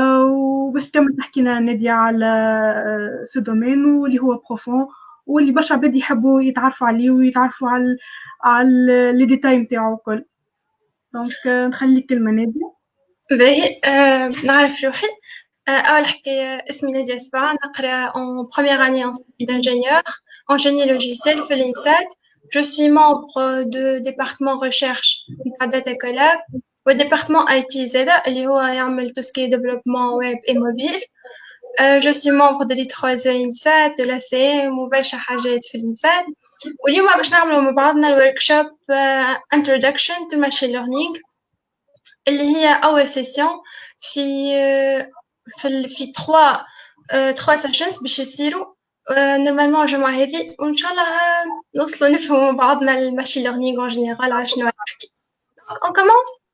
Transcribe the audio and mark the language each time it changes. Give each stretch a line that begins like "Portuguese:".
Arabic: وباش كمل تحكي لنا نادية على سو دومين واللي هو بروفون واللي برشا عباد يحبوا يتعرفوا عليه ويتعرفوا على لي ديتاي نتاعو الكل. دونك نخلي الكلمة نادية. باهي نعرف روحي. أول حكاية اسمي نادية سبعة، نقرا
French: en première année d'ingénieur en génie logiciel
Arabic: في الإنسات.
French: Je suis membre de département recherche نتاع Data Collab و département IT
Arabic: زادا اللي هو يعمل
French: tout ce qui est développement web et mobile. Je suis membre de l'I3E INSAT, de l'ACM
Arabic: وبرشا حاجات في الإنسات. واليوم باش نعملوا مع بعضنا الوركشوب
English: introduction to machine learning
Arabic: اللي هي أول سيسيون في 3 سيشنز باش يصيروا نورمالمون الجمعة هذه، وإن شاء الله نوصلوا نفهموا بعضنا الماشين ليرنينغ اون جينيرال على شنو نحكي. اون كومونس.